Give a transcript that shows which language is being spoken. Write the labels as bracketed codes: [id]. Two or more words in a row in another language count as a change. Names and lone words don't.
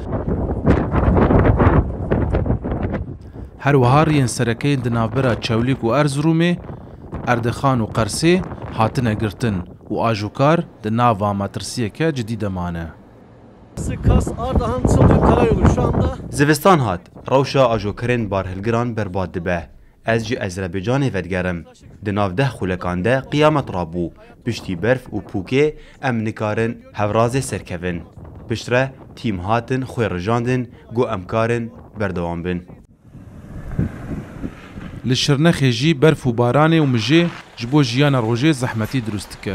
[ku] Her wiha rêyên serekeyên di navbera Çewlik û Erzerûmê, Erdexan û Qersê hatine girtin û ajûkar di nava metirsiyeke cidî demane. Zivistan hat, rewşa ajokerên barhilgiran berbat dibe. ez ji Ezirbêcanê vedgerim di nav deh xulekan de qiyamet rabû piştî berf û pûkê em nikarin hevrazê serkevin pişt re tîm hatin xwe rijandin got em karin berdewam bin. Li Şirnexê jî berf û baranê û mijê ji bo jiyana rojê zehmetî durust dike.